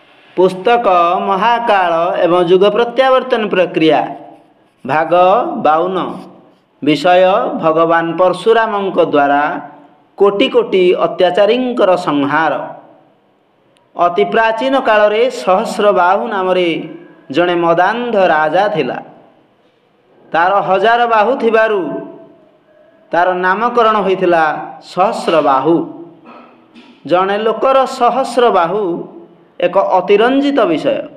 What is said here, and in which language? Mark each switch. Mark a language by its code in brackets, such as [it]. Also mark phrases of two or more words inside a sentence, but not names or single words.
[or] ପୁସ୍ତକ ମହାକାଳ ଏବଂ ଯୁଗ ପ୍ରତ୍ୟାବର୍ତ୍ତନ ପ୍ରକ୍ରିୟା ଭାଗ 52 ବିଷୟ ଭଗବାନ ପରଶୁରାମ ଦ୍ୱାରା କୋଟି କୋଟି ଅତ୍ୟାଚାରୀ ସଂହାର। ଅତି ପ୍ରାଚୀନ କାଳ ରେ ସହସ୍ରବାହୁ ନାମ ଜଡ଼େ ମଦାନ୍ଧ ରାଜା ଥିଲା। ତାର 1000 ବାହୁ ଥିବାରୁ ତାର ନାମକରଣ ହୋଇଥିଲା ସହସ୍ରବାହୁ। ଜଡ଼େ ଲୋକର ସହସ୍ରବାହୁ ଏକ ଅତିରଞ୍ଜିତ ବିଷୟ।